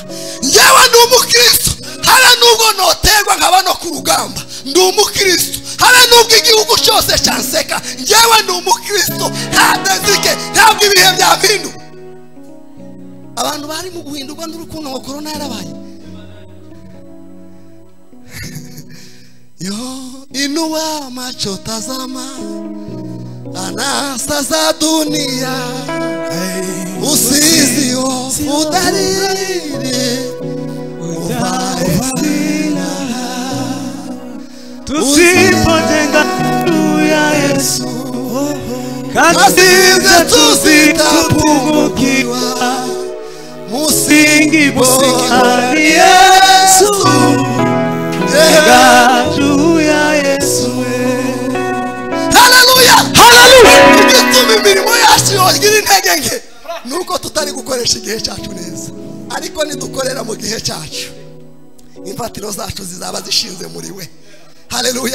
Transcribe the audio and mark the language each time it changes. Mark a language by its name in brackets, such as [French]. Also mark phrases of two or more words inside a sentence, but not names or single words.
[Kinyarwanda] Njyewe ndi umukristo, habe nubwo noterwa nkaba no ku rugamba, ndi umukristo, habe nubwo igihugu cyose cyanseka, njyewe ndi umukristo, ntadezike, ntabwo ibihe byahindu. Abantu bari mu guhindurwa n'urukundo ngo korona yarabaye. [Swahili] Yo inua macho tazama anasa za dunia, usizio udariri uvae silaha, tusipotenga ya Yesu kazi zetu zitapungukiwa, musingi bora ni Yesu, juu ya Yesu. Haleluya, haleluya. [Kinyarwanda] Igituma imirimo yacu yogira intege nke nuko tutari gukoresha igihe cyacu neza, ariko nidukorera mu gihe cyacu imfatiro zacu zizaba zishinze muri we. Haleluya.